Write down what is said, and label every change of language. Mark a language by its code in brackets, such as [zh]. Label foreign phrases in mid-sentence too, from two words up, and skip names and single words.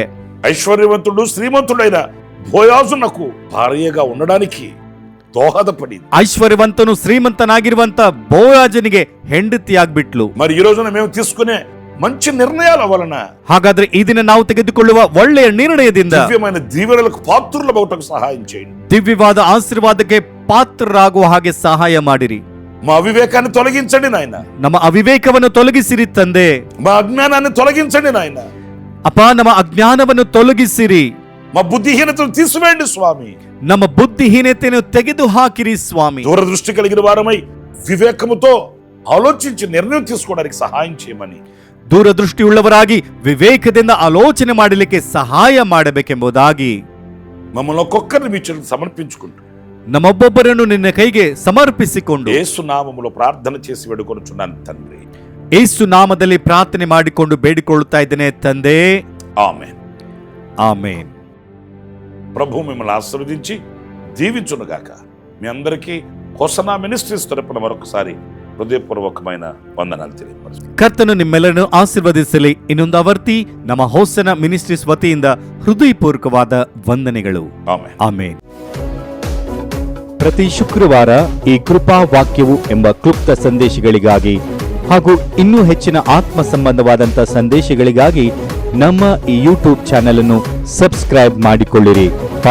[te] ఐశ్వర్యవంతుడు, శ్రీమంతుడైన బోయాజునకు భార్యగా ఉండడానికి దోహదపడింది. [kn] ಐಶ್ವರ್ಯವಂತನು, ಶ್ರೀಮಂತನಾಗಿರುವಂತ ಬೋಯಾಜನಿಗೆ ಹೆಂಡತಿಯಾಗ್ಬಿಟ್ಲು. [te] మరి ఈ రోజున మేము తీసుకునే మంచి నిర్ణయాల వలన, [kn] ಹಾಗಾದ್ರೆ ಈ ದಿನ ನಾವು ತೆಗೆದುಕೊಳ್ಳುವ ಒಳ್ಳೆಯ ನಿರ್ಣಯದಿಂದ [te] దివ్యమైన దీవెనలకు పాత్రుల బౌటకు సహాయం చేయండి. [kn] ದಿವ್ಯವಾದ ಆಶೀರ್ವಾದಕ್ಕೆ ಪಾತ್ರರಾಗುವ ಹಾಗೆ ಸಹಾಯ ಮಾಡಿರಿ. [te] మా అవివేకాన్ని తొలగించండి నాయన. [kn] ನಮ್ಮ ಅವಿವೇಕವನ್ನು ತೊಲಗಿಸಿರಿ ತಂದೆ. [te] మా అజ్ఞానాన్ని తొలగించండి నాయన. [kn] ಅಪ್ಪ, ನಮ್ಮ ಅಜ್ಞಾನವನ್ನು ತೊಲಗಿಸಿರಿ. [te] మా బుద్ధిహీనతను తీసివేయండి స్వామి. [kn] ನಮ್ಮ ಬುದ್ಧಿಹೀನತೆಯನ್ನು ತೆಗೆದು ಹಾಕಿರಿ ಸ್ವಾಮಿ. [te] దూరదృష్టి కలిగిన వారమై వివేకముతో ఆలోచించి నిర్ణయం తీసుకోవడానికి సహాయం చేయమని, [kn] ದೂರದೃಷ್ಟಿಯುಳ್ಳವರಾಗಿ ವಿವೇಕದಿಂದ ಆಲೋಚನೆ ಮಾಡಲಿಕ್ಕೆ ಸಹಾಯ ಮಾಡಬೇಕೆಂಬುದಾಗಿ [te] మమ్మల్ని ఒక్కొక్కరిని మీ చెరుకు సమర్పించుకుంటూ [kn] ನಮ್ಮೊಬ್ಬೊಬ್ಬರನ್ನು ನಿನ್ನ ಕೈಗೆ ಸಮರ್ಪಿಸಿಕೊಂಡು [te] యేసు నామములో ప్రార్థన చేసి వేడుకొనుచున్నాను తండ్రి. [kn] ಯೇಸು ನಾಮದಲ್ಲಿ ಪ್ರಾರ್ಥನೆ ಮಾಡಿಕೊಂಡು ಬೇಡಿಕೊಳ್ಳುತ್ತಾ ಇದ್ದೇನೆ ತಂದೆ. [te] ఆమేన్. [kn] ಆಮೇನ್. [te] ప్రభు మిమ్మల్ని ఆశీర్వదించి దీవించునుగాక. మీ అందరికీ హోసనా మినిస్ట్రీస్ తరపున మరొకసారి ಹೃದಯಪೂರ್ವಕమైన ವಂದನಾలు తెలియపరుస్తున్నాను. [kn] ಕರ್ತನು ನಿಮ್ಮೆಲ್ಲರನ್ನು ಆಶೀರ್ವದಿಸಲಿ. ಇನ್ನೊಂದು ಆವರ್ತಿ ನಮ್ಮ ಹೋಸನ ಮಿನಿಸ್ಟ್ರೀಸ್ ವತಿಯಿಂದ ಹೃದಯಪೂರ್ವಕವಾದ ವಂದನೆಗಳು. ಆಮೆನ್. ಆಮೇನ್. ಪ್ರತಿ ಶುಕ್ರವಾರ ಈ ಕೃಪಾ ವಾಕ್ಯವು ಎಂಬ ಕ್ಲುಪ್ತ ಸಂದೇಶಗಳಿಗಾಗಿ ಹಾಗೂ ಇನ್ನೂ ಹೆಚ್ಚಿನ ಆತ್ಮ ಸಂಬಂಧವಾದಂಥ ಸಂದೇಶಗಳಿಗಾಗಿ ನಮ್ಮ ಈ ಯೂಟ್ಯೂಬ್ ಚಾನೆಲ್ ಅನ್ನು ಸಬ್ಸ್ಕ್ರೈಬ್ ಮಾಡಿಕೊಳ್ಳಿರಿ.